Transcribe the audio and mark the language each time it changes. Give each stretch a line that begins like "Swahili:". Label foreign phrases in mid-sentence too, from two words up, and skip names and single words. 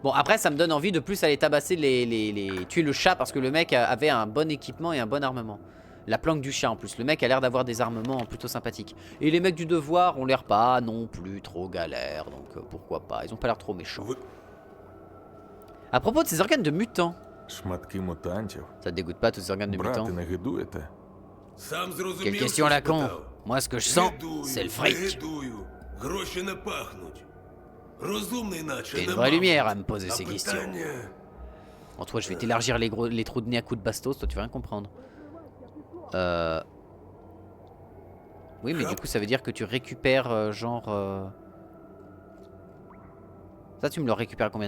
French: Bon, après, ça me donne envie de plus aller tabasser tuer le chat parce que le mec avait un bon équipement et un bon armement. La planque du chat en plus. Le mec a l'air d'avoir des armements plutôt sympathiques. Et les mecs du devoir ont l'air pas non plus trop galères. Donc pourquoi pas. Ils ont pas l'air trop méchants. À propos de ces organes de mutants.
Ukrainian: Шматки мутантів.
French: Ça te dégoûte pas tous ces organes de mutants?
Ukrainian: Брати, не гидуєте? Сам зрозумів,
French: Quelle question
Ukrainian: що
French: à la con.
Ukrainian: спитав.
French: Moi, ce que je sens,
Ukrainian: Гидую,
French: c'est le
Ukrainian: не
French: fric.
Ukrainian: гидую. Гроші не пахнуть. Розумний наче
French: T'as une
Ukrainian: нема.
French: vraie lumière à me poser
Ukrainian: А
French: ces questions.
Ukrainian: питання...
French: Bon, toi, je vais t'élargir les trous de nez à coups de bastos. Toi, tu vas rien comprendre. Oui, mais du coup, ça veut dire que tu récupères genre... Ça, tu me le récupères à combien?